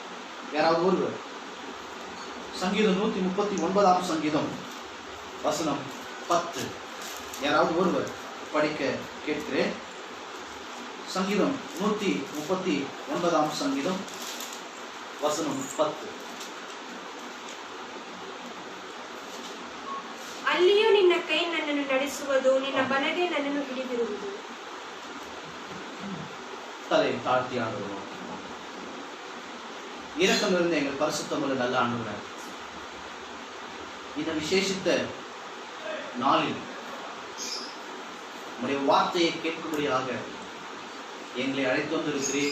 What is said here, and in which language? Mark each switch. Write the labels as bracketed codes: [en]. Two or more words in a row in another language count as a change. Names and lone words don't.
[ta] யாராவது ஒருவர் சங்கீதம் 139 சங்கீதம் வசனம் 10 யாராவது ஒருவர் படிக்க கேட்கிறேன். சங்கீதம் 139 சங்கீதம் வசனம் 10. [kn] ಅಲ್ಲಿಯೂ ನಿನ್ನ ಕೈ ನನ್ನನ್ನು ನಡೆಸುವುದು, ನಿನ್ನ ಬಲಗೈ ನನ್ನನ್ನು ಹಿಡಿದಿರುವುದು. [ta] தலை தாழ்த்தி ஆண்டுகிறோம். இரக்கம் இருந்த எங்கள் பரிசுத்தமுள்ள நல்ல ஆண்டவரே, இந்த விசேஷித்த நாளில் உங்களுடைய வார்த்தையை கேட்கும்படியாக எங்களை அழைத்து வந்திருக்கிறீர்.